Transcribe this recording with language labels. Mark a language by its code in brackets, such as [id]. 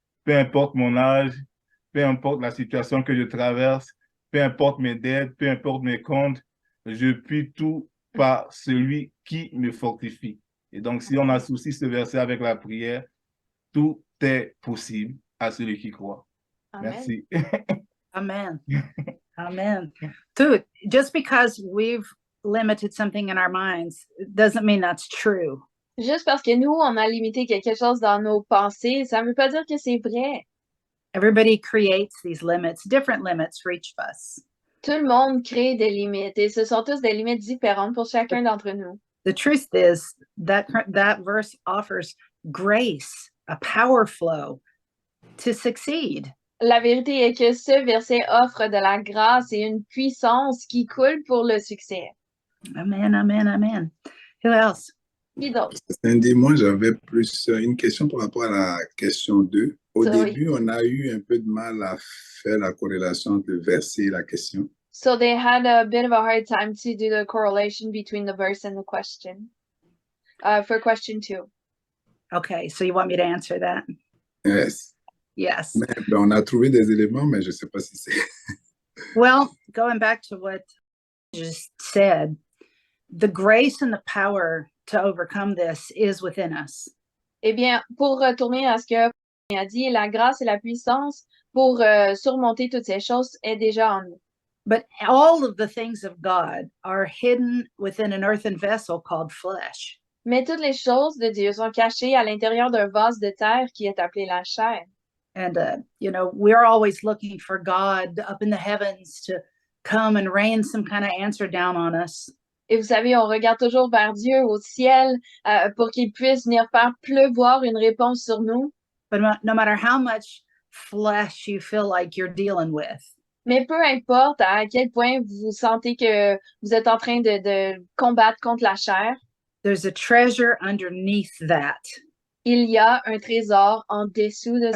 [fr] Peu importe mon âge, peu importe la situation que je traverse, peu importe mes dettes, peu importe mes comptes, je puis tout par celui qui me fortifie. Et donc, si on associe ce verset avec la prière, tout est possible à celui qui croit. Amen. Merci. Amen. Amen. [en] Dude, just because we've limited something in our minds doesn't mean that's true. [fr] Juste parce que nous, on a limité quelque chose dans nos pensées, ça ne veut pas dire que c'est vrai. [en] Everybody creates these limits, different limits for each of us. [fr] Tout le monde crée des limites et ce sont tous des limites différentes pour chacun d'entre nous. [en] The truth is that verse offers grace, a power flow to succeed. [fr] La vérité est que ce verset offre de la grâce et une puissance qui coule pour le succès. [en] Amen, amen, amen. Who else? [fr] Qui d'autre? Cindy, moi, j'avais plus une question par rapport à la question 2. Au Oui. début, on a eu un peu de mal à faire la corrélation entre le verset et la question. [en] So they had a bit of a hard time to do the correlation between the verse and the question. For question 2. Okay, so you want me to answer that? Yes. Yes. [fr] Mais, ben, on a trouvé des éléments, mais je ne sais pas si c'est... [en] Well, going back to what you just said, the grace and the power to overcome this is within us. [fr] Eh bien, pour retourner à ce que Paul a dit, la grâce et la puissance pour surmonter toutes ces choses est déjà en nous. [en] But all of the things of God are hidden within an earthen vessel called flesh. [fr] Mais toutes les choses de Dieu sont cachées à l'intérieur d'un vase de terre qui est appelé la chair. [en] And, you know, we're always looking for God up in the heavens to come and rain some kind of answer down on us. [fr] Et vous savez, on regarde toujours vers Dieu au ciel pour qu'il puisse venir faire pleuvoir une réponse sur nous. [en] But no matter how much flesh you feel like you're dealing with, [fr] Mais peu importe à quel point vous sentez que vous êtes en train de combattre contre la chair, [en] there's a treasure underneath that, [fr] il y a un trésor en dessous de